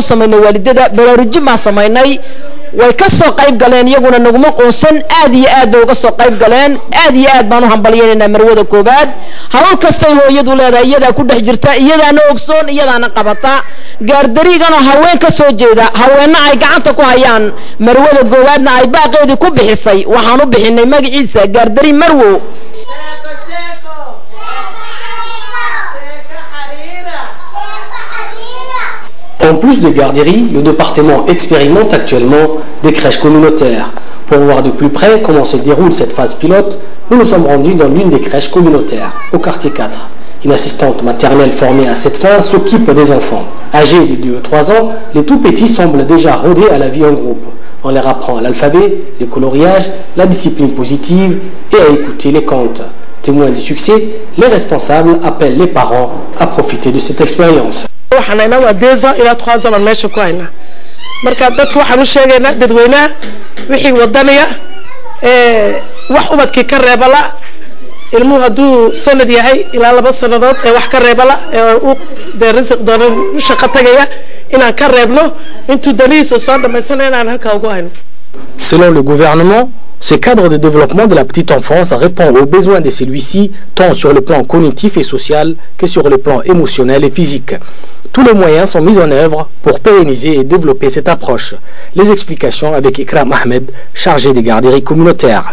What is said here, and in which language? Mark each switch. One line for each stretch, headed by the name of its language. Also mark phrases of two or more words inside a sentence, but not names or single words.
Somali: samaynay waalidada baraarujin baan samaynay way ka soo qayb galeen iyaguna naguma qoonsan aad iyo aad bay uga soo qayb galeen aad iyo aad baan u hambalyeynaa marwada koobaad hawl kastay hooyadu leedahay iyadaa ku dhex jirta iyadaana ogsoon iyadaana qabata gaardarigana haween ka soo jeeda haweenna ay gacanta ku hayaan marwada koobaadna ay baaqeedii ku bixisay waxaan u bixinay magaciisa gaardari marwo.
French: En plus de garderies, le département expérimente actuellement des crèches communautaires. Pour voir de plus près comment se déroule cette phase pilote, nous nous sommes rendus dans l'une des crèches communautaires, au quartier 4. Une assistante maternelle formée à cette fin s'occupe des enfants. Âgés de 2 ou 3 ans, les tout petits semblent déjà rodés à la vie en groupe. On leur apprend l'alphabet, le coloriage, la discipline positive et à écouter les contes. Témoins du succès, les responsables appellent les parents à profiter de cette expérience.
Somali: waxaan ayna 2 ans ila 3 ans meesha ku hayna marka dadku waxaan u sheegaynaa dadweynaha wixii wadaniya wax ubadkii ka reebala ilmuhu hadduu sanad yahay ilaa 2 sanadood wax ka reebala uu deerisq doona shaqo tagaya inaan ka reebno intuu daniisa soo dhamaysanay inaan halka ugu hayno. Selon le gouvernement, ce cadre de développement de la petite enfance répond aux besoins de celui-ci, tant sur le plan cognitif et social que sur le plan émotionnel et physique. Tous les moyens sont mis en œuvre pour pérenniser et développer cette approche. Les explications avec Ikram Ahmed, chargé des garderies communautaires.